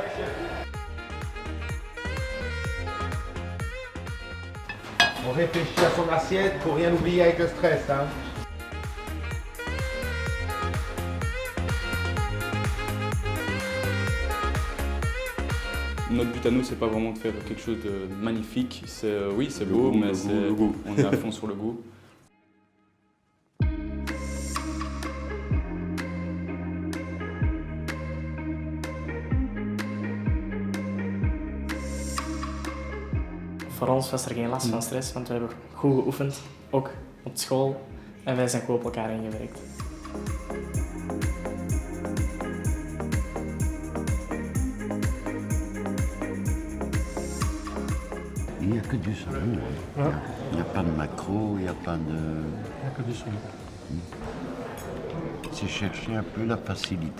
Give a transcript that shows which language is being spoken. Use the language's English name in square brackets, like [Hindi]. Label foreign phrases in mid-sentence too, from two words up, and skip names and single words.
[French] On réfléchit à son assiette pour rien oublier avec le stress. Hein. Notre but à nous, c'est pas vraiment de faire quelque chose de magnifique. Oui, c'est beau, mais on est à fond sur le goût. [Dutch] Voor ons was er geen last van stress, want we hebben goed geoefend, ook op school. En wij zijn goed op elkaar ingewerkt. [French] Il n'y a que du saumon. Il n'y a pas de maquereau, il n'y a pas de... Il n'y a que du saumon. C'est chercher un peu la facilité.